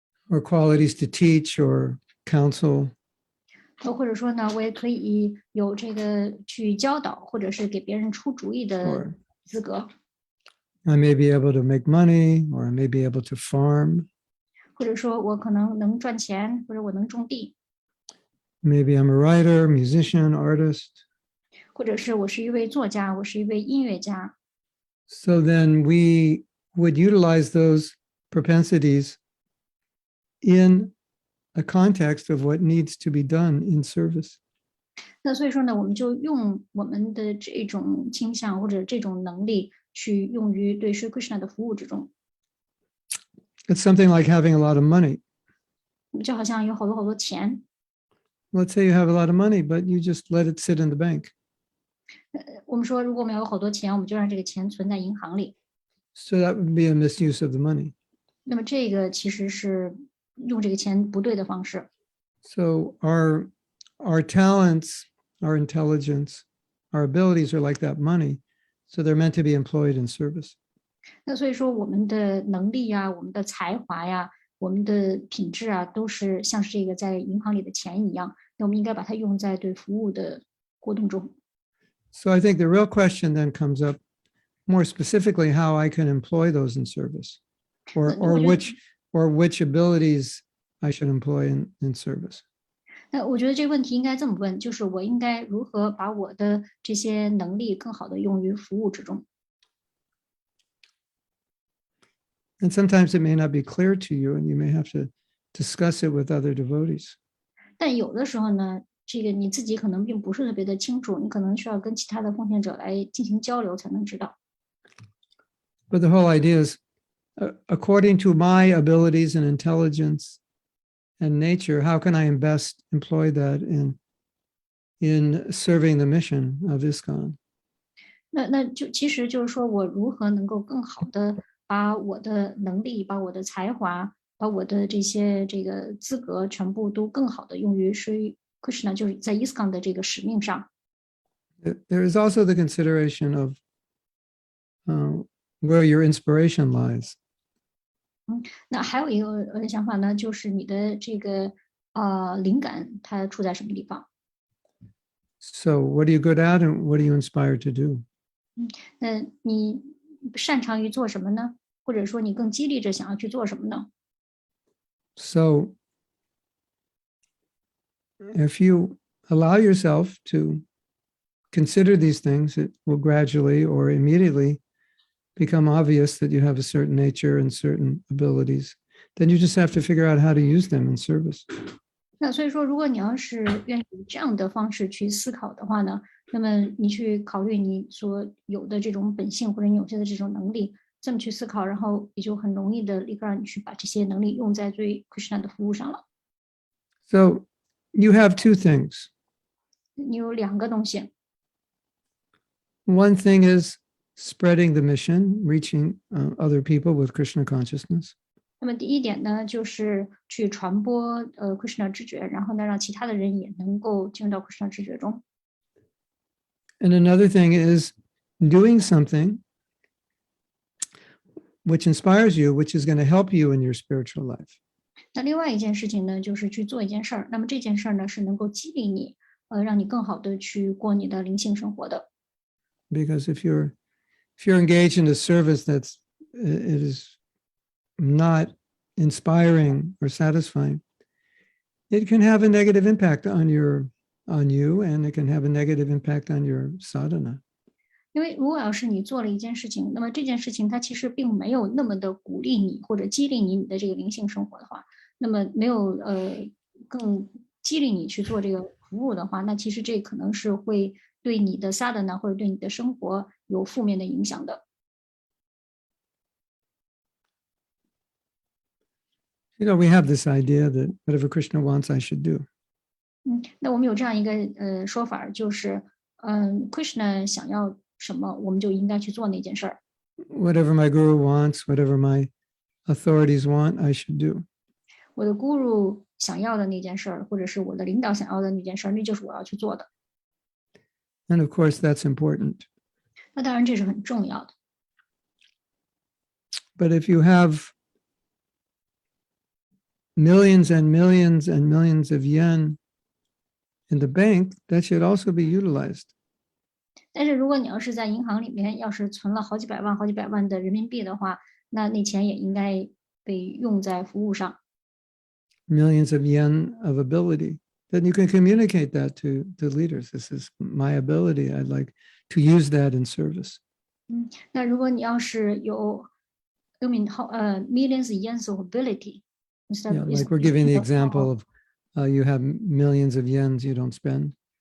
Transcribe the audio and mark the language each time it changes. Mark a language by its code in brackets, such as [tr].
[en] or qualities to teach or counsel. [zh] 或者说呢，我也可以有这个去教导，或者是给别人出主意的资格。 [en] I may be able to make money, or I may be able to farm. [zh] 或者说我可能能赚钱，或者我能种地。 [en] Maybe I'm a writer, musician, artist. [zh] 或者是我是一位作家，我是一位音乐家。 [en] So then we would utilize those propensities in a context of what needs to be done in service. [zh] 那所以说呢，我们就用我们的这种倾向或者这种能力去用于对Sri Krishna 的服务之中。 [en] It's something like having a lot of money. [zh] 就好像有好多钱。 [en] Let's say you have a lot of money, but you just let it sit in the bank. [zh] 我们说，如果我们有好多钱，我们就让这个钱存在银行里。 [en] So that would be a misuse of the money. [zh] 那么这个其实是用这个钱不对的方式。 [en] So our talents, our intelligence, our abilities are like that money. So they're meant to be employed in service. [zh] 那所以说，我们的能力呀，我们的才华呀，我们的品质啊，都是像是这个在银行里的钱一样。那我们应该把它用在对服务的活动中。 [en] So I think the real question then comes up more specifically how I can employ those in service, or which abilities I should employ in service. [zh] 那我觉得这个问题应该这么问，就是我应该如何把我的这些能力更好的用于服务之中。 [en] And sometimes it may not be clear to you, and you may have to discuss it with other devotees. [zh] 但有的时候呢，这个你自己可能并不是特别的清楚，你可能需要跟其他的奉献者来进行交流才能知道。 [en] But the whole idea is, according to my abilities and intelligence and nature, how can I best employ that in serving the mission of ISKCON? [zh] 那就其实就是说我如何能够更好的把我的能力、把我的才华、把我的这个资格全部都更好的用于Krishna，就是在 ISKCON 的这个使命上。 [en] There is also the consideration of where your inspiration lies. [zh] 那还有一个想法呢，就是你的这个灵感它处在什么地方？ [en] So what are you good at and what are you inspired to do? [zh] 那你擅长于做什么呢？或者说你更激励着想要去做什么呢？ [en] So if you allow yourself to consider these things, it will gradually or immediately become obvious that you have a certain nature and certain abilities. Then you just have to figure out how to use them in service. [zh] 那所以说，如果你要是愿意以这样的方式去思考的话呢，那么你去考虑你所有的这种本性或者你有些的这种能力，这么去思考，然后也就很容易的立刻让你去把这些能力用在对 Krishna 的服务上了。 [en] So you have two things. [zh] 你有两个东西， [en] One thing is spreading the mission, reaching other people with Krishna consciousness. [zh] 那么第一点呢，就是去传播Krishna 知觉，然后呢，让其他的人也能够进入到 Krishna 知觉中。 [en] And another thing is doing something which inspires you, which is going to help you in your spiritual life. [zh] 那另外一件事情呢，就是去做一件事儿，那么这件事儿呢，是能够激励你，让你更好的去过你的灵性生活的。 [en] Because if you're engaged in a service it is not inspiring or satisfying, it can have a negative impact on you, and it can have a negative impact on your sadhana. [zh] 因为如果要是你做了一件事情，那么这件事情它其实并没有那么的鼓励你或者激励你的这个灵性生活的话，那么没有更激励你去做这个服务的话，那其实这可能是会对你的 sadhana 或者对你的生活有负面的影响的。 [en] We have this idea that whatever Krishna wants, I should do. [zh] 那我们有这样一个说法，就是Krishna 想要什么，我们就应该去做那件事儿。 [en] Whatever my guru wants, whatever my authorities want, I should do. [zh] 我的 guru 想要的那件事儿，或者是我的领导想要的那件事儿，那就是我要去做的。 [en] And of course, that's important. [zh] 那当然这是很重要的。 [en] But if you have millions and millions and millions of yen in the bank, that should also be utilized. [zh] 但是如果你要是在银行里面要是存了好几百万的人民币的话，那钱也应该被用在服务上。 [en] Millions of yen of ability. Then you can communicate that to leaders. This is my ability. I'd like to use that in service. [zh] 那如果你要是有 [en] millions yens of ability, Yeah, like we're giving the example of you have millions of yens you don't spend.